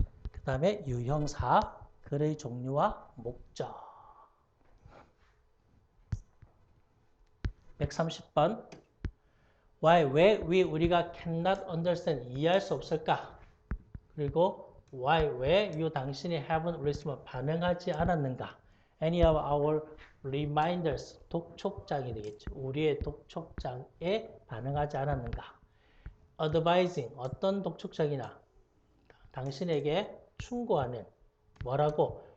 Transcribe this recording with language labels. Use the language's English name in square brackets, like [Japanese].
[Korean] 그 다음에 유형사, 글의 종류와 목적. 130번. Why, 왜 우리가 [English] cannot understand, [Korean] 이해할 수 없을까? 그리고 why, 왜 당신이 [English] haven't responded, [Korean] 반응하지 않았는가? [English] Any of our reminders, [Korean] 독촉장이 되겠죠. 우리의 독촉장에 반응하지 않았는가? Advising, 어떤 독촉장이나 당신에게 충고하는, 뭐라고?